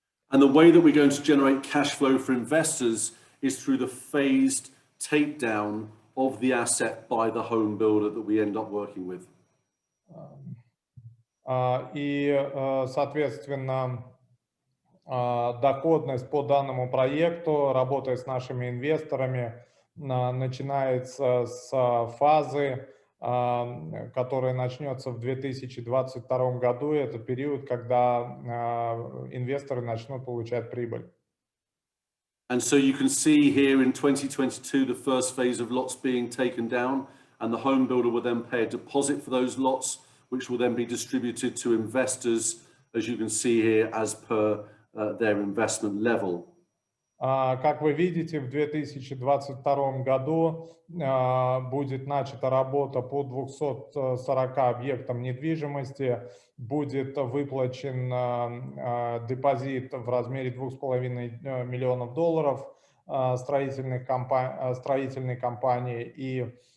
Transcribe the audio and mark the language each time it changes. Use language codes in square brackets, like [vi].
[en] And the way that we're going to generate cash flow for investors is through the phased takedown of the asset by the home builder that we end up working with. [ru] И, соответственно, доходность по данному проекту, работая с нашими инвесторами, начинается с фазы, которая начнется в 2022 году. Это период, когда инвесторы начнут получать прибыль. [en] And so you can see here in 2022, the first phase of lots being taken down, and the home builder will then pay a deposit for those lots, which will then be distributed to investors, as you can see here, as per their investment level. [ru] Как вы видите, в 2022 году будет начата работа по 240 объектам недвижимости, будет выплачен депозит в размере $2,5 миллионов строительной компании, и